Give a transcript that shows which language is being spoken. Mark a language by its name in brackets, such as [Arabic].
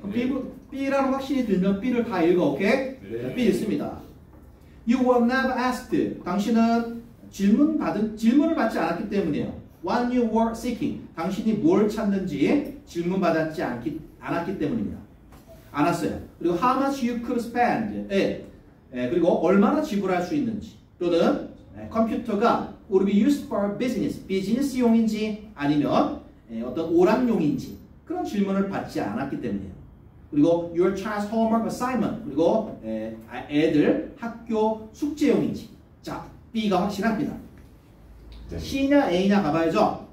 [Korean] 그럼 B라는 확신이 들면 B를 다 읽어. 오케이? 네. B 있습니다. [English] You were never asked. [Korean] 당신은 질문을 받지 않았기 때문이에요. [English] What you were seeking. [Korean] 당신이 뭘 찾는지 질문받았지 않았기 때문입니다. 않았어요. [English] 그리고 how much you could spend. [Korean] 그리고 얼마나 지불할 수 있는지. 또는 컴퓨터가 [English] would be used for business. [Korean] 비즈니스용인지 아니면 어떤 오락용인지 그런 질문을 받지 않았기 때문이에요. 그리고 [English] your child's homework assignment. [Korean] 그리고 애들 학교 숙제용인지. 자, B가 확실합니다. C냐 A냐 가봐야죠.